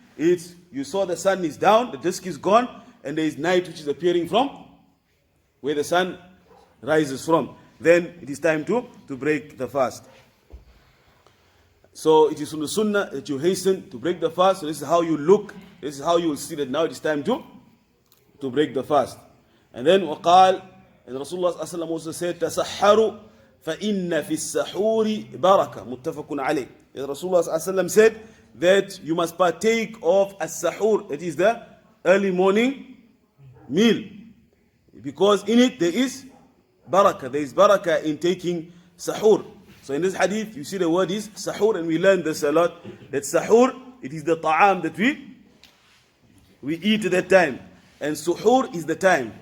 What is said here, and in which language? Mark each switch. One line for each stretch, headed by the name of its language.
English: It's you saw the sun is down, the disk is gone, and there is night which is appearing from where the sun rises from. Then it is time to break the fast. So it is from the sunnah that you hasten to break the fast. So this is how you look. This is how you will see that now it is time to break the fast. And then
Arabic: وقال,
English: and Rasulullah ﷺ also said,
Arabic: تَسَحَّرُوا فَإِنَّ فِي السَّحُورِ بَرَكَةً مُتَّفَقٌ عَلَيْهِ.
English: Rasulullah ﷺ said that you must partake of as-sahur, that is the early morning meal, because in it there is barakah. There is barakah in taking sahur. So in this hadith you see the word is sahur, and we learned this a lot, that sahur, it is the ta'am that we eat at that time, and suhoor is the time.